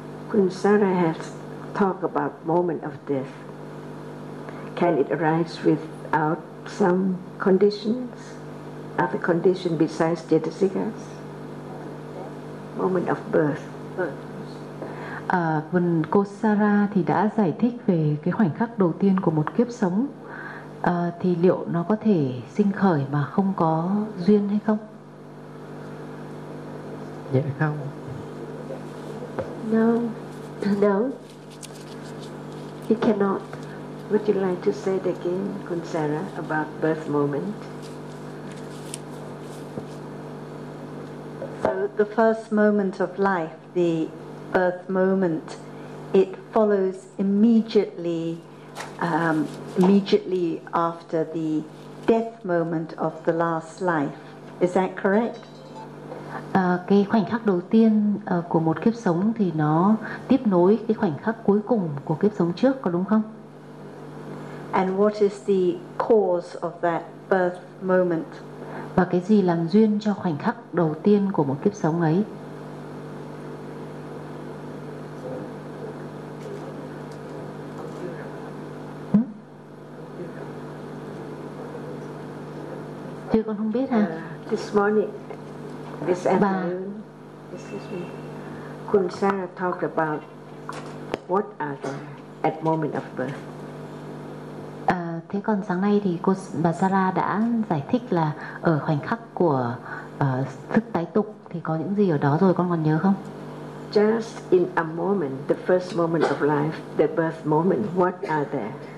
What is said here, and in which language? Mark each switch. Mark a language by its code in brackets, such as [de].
[en] Queen Sarah has talked about moment of death. Can it arise without some conditions, other condition besides jetasikas? Moment of birth. [vi] Vân cô Sarah thì đã giải thích về cái khoảnh khắc đầu tiên của một kiếp sống, thì liệu nó có thể sinh khởi mà không có duyên hay không? Dạ không. [en] No, no, it cannot. Would you like to say it again, cô Sarah, about birth moment? So the first moment of life, the birth moment, it follows immediately after the death moment of the last life. Is that correct? [vi] Cái khoảnh khắc đầu tiên của một kiếp sống thì nó tiếp nối cái khoảnh khắc cuối cùng của kiếp sống trước, có đúng không? [en] And what is the cause of that birth moment? [vi] Và cái gì làm duyên cho khoảnh khắc đầu tiên của một kiếp sống ấy? Chưa, con không biết ha. [en] This morning, this afternoon, excuse me, Kun Sarah talked about what are the at moment of birth. [vi] Thế còn sáng nay thì bà Sarah đã giải thích là ở khoảnh khắc của thức tái tục thì có những gì ở đó rồi, con còn nhớ không? [en] Just in a moment, the first moment of life, the birth moment, what are there?